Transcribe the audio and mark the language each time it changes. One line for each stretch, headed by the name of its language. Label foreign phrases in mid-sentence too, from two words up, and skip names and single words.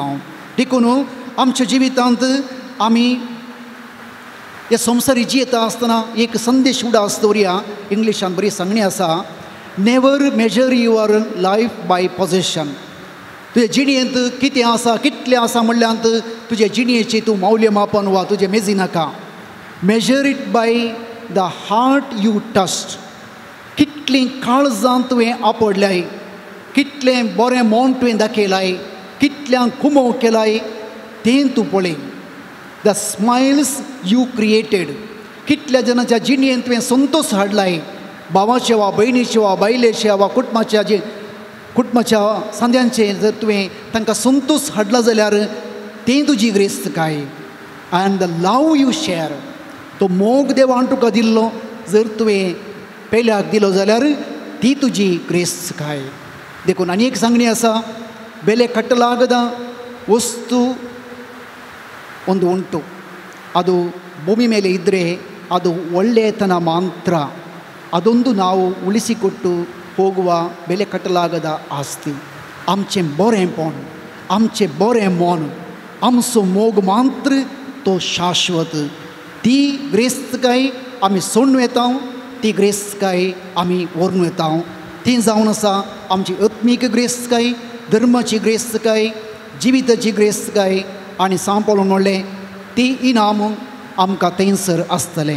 Konkani: देखून आमच्या जिवितांत आमी हे संवसारी जियेता आसतना एक संदेश उडा दवरया. इंग्लिशान बरी सांगणी आसा,
English: Never measure your life by possession.
Konkani: तुजे जिणेंत कितें आसा, कितलें आसा म्हणल्यार तुजे जिणयेचें तूं मौल्यमापन वा तुजें मेजी नाका.
English: Measure it by the heart you touched.
Konkani: कितलीं काळजां तुवें आपडल्याय, कितलें बरें मोन तुवें दाखयलाय, कितल्यांक कुमोव केलाय तें तूं पळय.
English: The smiles you created.
Konkani: कितल्या जनांच्या जिणयेंत तुवें संतोश हाडलाय, भावाचे वा भयणीचे वा बायलेचे वा कुटुंबाच्या सांद्यांचे जर तुवें तांकां संतोश हाडला जाल्यार तें तुजी ग्रेस्तकाय.
English: And the love you share.
Konkani: तो मोग देवान तुका दिल्लो जर तुवें पेल्याक दिलो जाल्यार ती तुजी ग्रेस्तकाय. देखून आनी एक सांगणी आसा,
Kannada: ಬೆಲೆ ಕಟ್ಟಲಾಗದ ವಸ್ತು ಒಂದು ಉಂಟು. ಅದು ಭೂಮಿ ಮೇಲೆ ಇದ್ದರೆ ಅದು ಒಳ್ಳೆಯತನ ಮಾತ್ರ. ಅದೊಂದು ನಾವು ಉಳಿಸಿಕೊಟ್ಟು ಹೋಗುವ ಬೆಲೆ ಕಟ್ಟಲಾಗದ ಆಸ್ತಿ.
Konkani: आमचें बरेंपण, आमचें बरें मन, आमचो मोग मात्र तो शाश्वत. ती ग्रेस्तकाय आमी सोडून वेता, ती ग्रेस्तकाय आमी व्हरून वेता. ती जावन आसा आमची आत्मीक ग्रेस्तकाय, धर्माची ग्रेस्तकाय, जिविताची ग्रेस्तकाय आनी सांपळून म्हणलें ती इनाम आमकां थंयसर आसतलें.